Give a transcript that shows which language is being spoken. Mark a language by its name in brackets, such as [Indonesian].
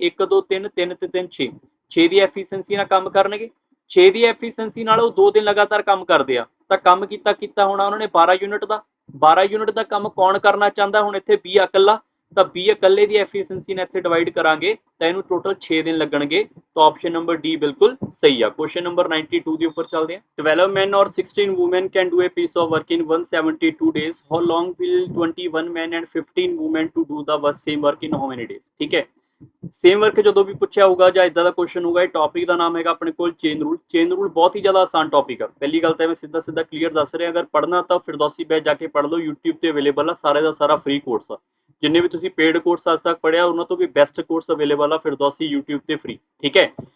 [Punjabi] 1 2 3 3 ਤੇ 3 6। 6 ਦੀ ਐਫੀਸ਼ੀਐਂਸੀ ਨਾਲ ਕੰਮ ਕਰਨਗੇ। 6 ਦੀ ਐਫੀਸ਼ੀਐਂਸੀ ਨਾਲ ਉਹ 2 ਦਿਨ ਲਗਾਤਾਰ ਕੰਮ ਕਰਦੇ ਆ ਤਾਂ ਕੰਮ ਕੀਤਾ ਹੋਣਾ ਉਹਨਾਂ ਨੇ 12 ਯੂਨਿਟ ਦਾ। 12 ਯੂਨਿਟ ਦਾ ਕੰਮ ਕੌਣ ਕਰਨਾ ਚਾਹੁੰਦਾ? ਹੁਣ ਇੱਥੇ B ਇਕੱਲਾ, ਤਾਂ B ਇਕੱਲੇ ਦੀ ਐਫੀਸ਼ੀਐਂਸੀ ਨਾਲ ਇੱਥੇ ਡਿਵਾਈਡ ਕਰਾਂਗੇ ਤਾਂ ਇਹਨੂੰ ਟੋਟਲ 6 ਦਿਨ ਲੱਗਣਗੇ। ਤਾਂ ਆਪਸ਼ਨ ਨੰਬਰ D ਬਿਲਕੁਲ ਸਹੀ ਆ। ਕੁਐਸਚਨ ਨੰਬਰ 92 ਦੇ ਉੱਪਰ ਚੱਲਦੇ ਹਾਂ। [English] 12 men or 16 women can do a piece of work in 172 days. How long will 21 men and 15 women to do the same work in how many days? [Punjabi] ਠੀਕ ਹੈ। Same work ਜਦੋਂ ਵੀ ਪੁੱਛਿਆ ਹੋਊਗਾ ਜਾਂ ਇਦਾਂ ਦਾ ਕੁਐਸਚਨ ਹੋਊਗਾ, ਇਹ ਟੌਪਿਕ ਦਾ ਨਾਮ ਹੈਗਾ ਆਪਣੇ ਕੋਲ ਚੇਨ ਰੂਲ। ਚੇਨ ਰੂਲ ਬਹੁਤ ਹੀ ਜ਼ਿਆਦਾ ਆਸਾਨ ਟੌਪਿਕ ਆ। ਪਹਿਲੀ ਗੱਲ ਤਾਂ ਮੈਂ ਸਿੱਧਾ ਕਲੀਅਰ ਦੱਸ ਰਿਹਾ, ਅਗਰ ਪੜ੍ਹਨਾ ਤਾਂ ਫਿਰਦੌਸੀ ਬੈਚ ਜਾ ਕੇ ਪੜ੍ਹ ਲਓ, YouTube ਤੇ ਅਵੇਲੇਬਲ ਆ। ਸਾਰੇ ਦਾ ਸਾਰਾ ਫ੍ਰੀ ਕੋਰਸ ਆ। ਜਿੰਨੇ ਵੀ ਤੁਸੀਂ ਪੇਡ ਕੋਰਸ ਅੱਜ ਤੱਕ ਪੜ੍ਹਿਆ ਉਹਨਾਂ ਤੋਂ ਵੀ ਬੈਸਟ ਕੋਰਸ ਅਵੇਲੇਬਲ ਆ ਫਿਰਦੌਸੀ YouTube ਤੇ ਫ੍ਰੀ। ਠੀਕ ਹੈ।